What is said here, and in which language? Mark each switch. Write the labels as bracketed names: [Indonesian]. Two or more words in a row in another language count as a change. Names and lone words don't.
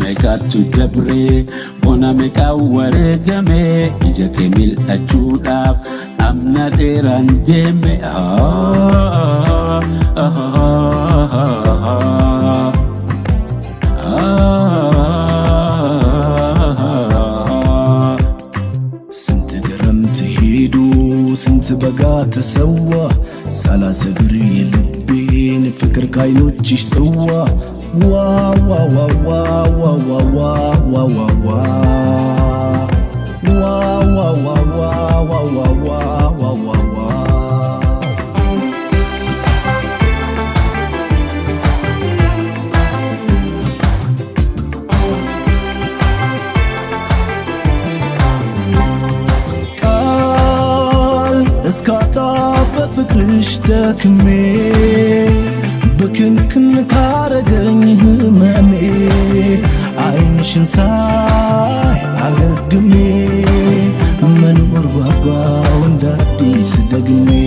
[Oromo] Jiraatu dabre bona meeqa wareegame ija kee mil'achuudhaaf amna dheeraan deeme [Amharic] ስንት ገረምት ሄዱ ስንት በጋ ተሰዋ ሳላሰግር የልቤን ፍቅር ካይኖችሽ ሰዋ ዋ ዋ ዋ ዋ ዋ ዋ ዋ ዋ ዋ ዋ ዋ ዋ ዋ ዋ ዋ ዋ እስካታ በፍቅርሽ ደክሜ በክንክን ካረገኝ ህመሜ አይንሽን ሳይ አገግሜ መኖር ጓጓው እንዳዲስ ደግሜ